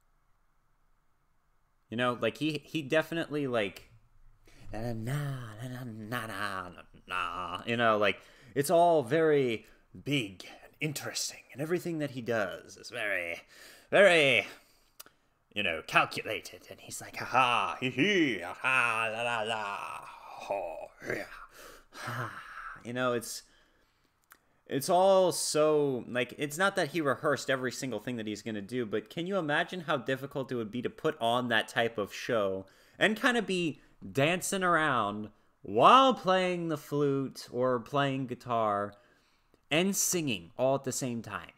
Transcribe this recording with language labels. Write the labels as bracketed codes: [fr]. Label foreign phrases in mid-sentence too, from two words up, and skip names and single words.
[en] You know, like, he definitely, like, you know, like, it's all very big and interesting, and everything that he does is very, very, you know, calculated, and he's like, ha-ha, hee-hee, ha-ha, la-la-la, ho, yeah. You know, it's all so, like, it's not that he rehearsed every single thing that he's going to do, but can you imagine how difficult it would be to put on that type of show and kind of be dancing around while playing the flute or playing guitar and singing all at the same time?